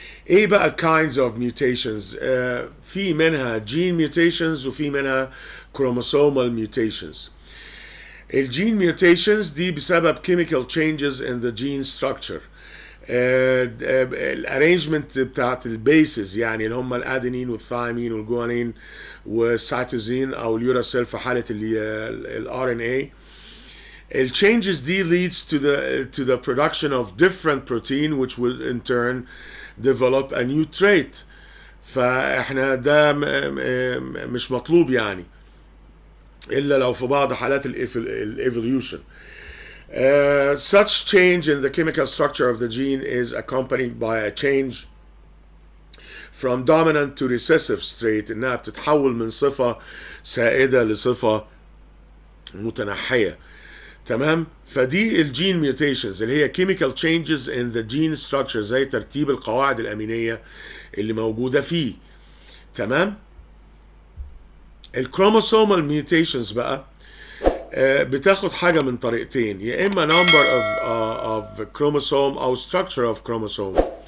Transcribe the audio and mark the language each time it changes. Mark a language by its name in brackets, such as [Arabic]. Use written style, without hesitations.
[Arabic] ايه بقى ال [English] kinds of mutations؟ [Arabic] في منها gene mutations وفي منها chromosomal mutations. [English] الجين mutations [Arabic] دي بسبب [English] chemical changes in the gene structure. [Arabic] الارينجمنت بتاعت البيسز يعني اللي هم الادينين والثايمين والجوانين والسيتوزين او اليوراسيل في حاله الار ان اي. [English] الchanges دي leads to the production of different protein which will in turn develop a new trait. [Arabic] فاحنا ده مش مطلوب يعني الا لو في بعض حالات الايفوليوشن. [English] Such change in the chemical structure of the gene is accompanied by a change from dominant to recessive trait، [Arabic] انها بتتحول من صفة سائدة لصفة متنحية. تمام. فدي الجين ميوتيشنز اللي هي [English] chemical changes in the gene structure، [Arabic] زي ترتيب القواعد الأمينية اللي موجودة فيه. تمام. الكروموسومال ميوتيشنز بقى بتاخد حاجة من طريقتين، يا إما [English] number of chromosome [Arabic] أو [English] structure of chromosome.